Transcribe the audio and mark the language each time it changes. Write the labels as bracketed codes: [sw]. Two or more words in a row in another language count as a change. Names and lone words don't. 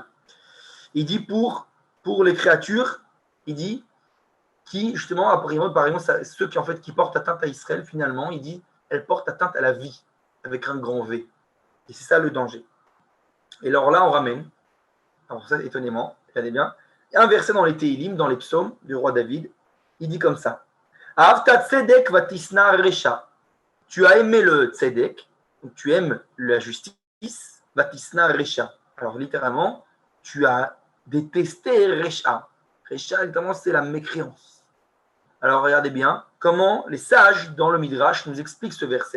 [fr] Il dit pour les créatures, il dit qui, justement, par exemple ceux qui, en fait, qui portent atteinte à Israël, finalement, il dit elles portent atteinte à la vie, avec un grand V. Et c'est ça le danger. Et alors là, on ramène, alors ça, étonnamment, regardez bien, un verset dans les Téhilim, dans les psaumes du roi David, il dit comme ça. [he] אהבת צדק ותשנא רשע. [fr] Tu as aimé le tzedek, donc tu aimes la justice, [he] ותשנא רשע. [fr] Alors littéralement, tu as détesté resha. Resha, littéralement, c'est la mécréance. Alors regardez bien comment les sages dans le Midrash nous expliquent ce verset.